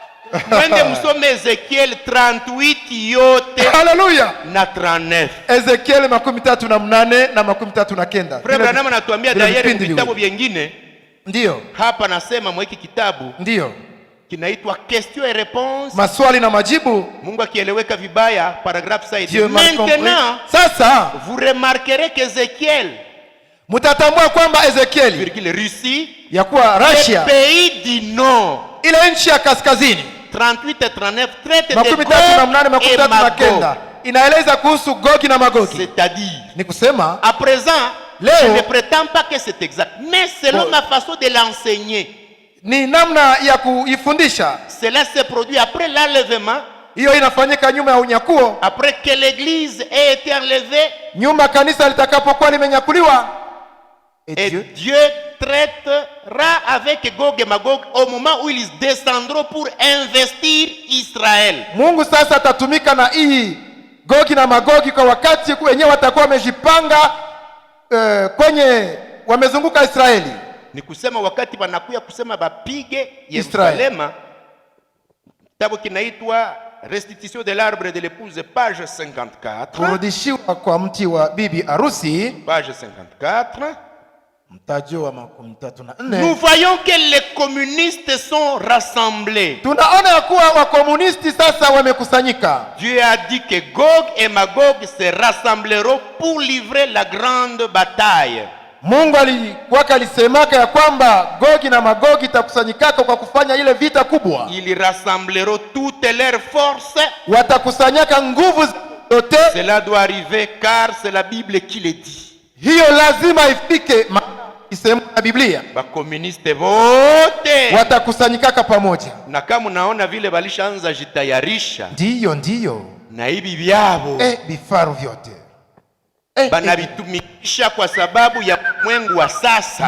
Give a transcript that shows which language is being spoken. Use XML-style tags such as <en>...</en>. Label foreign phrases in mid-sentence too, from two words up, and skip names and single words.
<sw>Mwende msome Ezekiel 38 yote. Haleluya. Na 39. Ezekiel 38 na 39. Frère Branham anatuambia dayari vitabu vingine. Ndio. Hapa nasema mwiki kitabu. Ndio.</sw> <fr>Kinaitwa question et réponse.</fr> <sw>Maswali na majibu. Mungu akieleweka vibaya paragraphe saidi.</sw> <fr>Maintenant,</fr> <sw>sasa</sw> <fr>vous remarquerez qu'Ezekiel,</fr> <sw>mutatambua kwamba Ezekiel</sw> <fr>Russie</fr> <sw>ya kuwa Russia,</sw> <fr>pays du nord,</fr> <sw>ile nchi ya kaskazini</sw> <fr>38 et 39 traite de Gog et Magog,</fr> <sw>inaeleza kuhusu Gogi na Magogi.</sw> <fr>C'est-à-dire,</fr> <sw>ni kusema</sw> <fr>à présent,</fr> <sw>leo,</sw> <fr>je ne prétends pas que c'est exact, mais selon ma façon de l'enseigner,</fr> <sw>ni namna ya kuifundisha.</sw> <fr>Cela se produit après l'enlèvement.</fr> <sw>Hiyo inafanyika nyuma ya unyakuo.</sw> <fr>Après que l'église ait été enlevée.</fr> <sw>Nyuma kanisa litakapokuwa limenyakuliwa.</sw> <fr>Et Dieu traitera avec Gog et Magog au moment où ils descendront pour investir Israël.</fr> <sw>Mungu sasa atatumika na hii Gogi na Magogi kwa wakati wenyewe watakuwa wamejipanga kwenye wamezunguka Israeli. Ni kusema wakati wanakuya kusema bapige Yerusalema. Kitabu kinaitwa Restitution de l'arbre de l'épouse, page 54. Kurudishiwa kwa mti wa bibi arusi, page 54. Mtajo wa 34.</sw> <fr>Nous voyons que les communistes sont rassemblés.</fr> <sw>Tunaona ya kuwa wakomunisti sasa wamekusanyika.</sw> <fr>Dieu a dit que Gog et Magog se rassembleront pour livrer la grande bataille.</fr> <sw>Mungu alisemaka ya kwamba Gogi na Magogi itakusanyikaka kwa kufanya ile vita kubwa.</sw> <fr>Ils rassembleront toutes leurs forces.</fr> <sw>Watakusanyaka nguvu zote.</sw> <fr>Cela doit arriver car c'est la Bible qui le dit.</fr> <sw>Hiyo lazima ifike, isema na Biblia. Ba communiste wote watakusanyikaka pamoja. Na kama unaona vile walishaanza jitayarisha. Ndio. Na hivi vyao vifaru vyote banavitumikisha kwa sababu ya mwengu wa sasa.</sw>